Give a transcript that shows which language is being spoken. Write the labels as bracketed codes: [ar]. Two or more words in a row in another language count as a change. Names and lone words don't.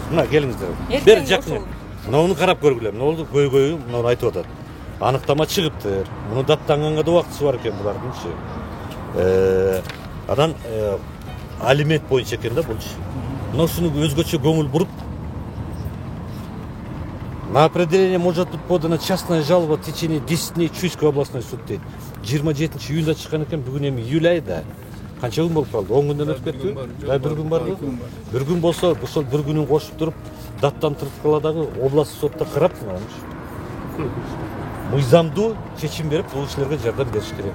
[ky] Мына келиңиздер. Бери жакын. Мынауну карап көргүлө. Мына көйгөйү мына айтып атат. Аныктама чыгыптыр. Муну даттанганга да убактысы бар экен булардынчы. Анан алимент боюнча экен да булчу. Мына ушуну өзгөчө көңүл буруп, [ru] на определение может быть подана частная жалоба в течение 10 дней Чуйской областной суд дейт. [ky] 27 июнда чыккан экен, бүгүн эми июль айда. Канча күн болуп калды? 10 күндөн өтүп кетти. Бир күн барбы? Бир күн болсо, ошол бир күнүн кошуп туруп, даттантырып дагы областный сотто карап, мыйзамдуу чечим берип, бул иштерге жардам бериш керек.